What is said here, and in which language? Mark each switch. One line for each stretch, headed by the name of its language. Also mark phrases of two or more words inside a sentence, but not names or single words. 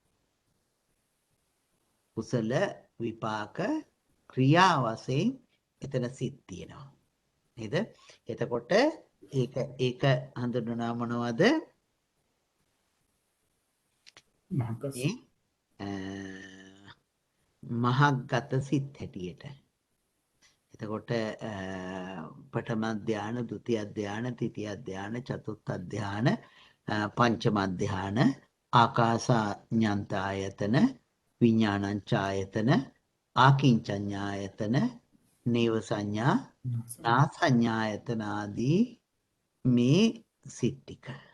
Sinhala: කුසල විපාක ක්‍රියා වශයෙන් එතන සිත් තියෙනවා. නේද? එතකොට ඒක හඳුන්වනවා මොනවද? මහග්ගත සිත් හැටියට. එතකොට පඨම ධාන, ဒုတိ ය ධාන, තෘතිය ධාන, චතුර්ථ ධාන, පංචම ධාන, ආකාසඤ්ඤායතන, විඥානංචායතන, ආකින්චඤ්ඤායතන, නේව සංඥා, නා සංඥායතන ආදී මේ සිත් ටික.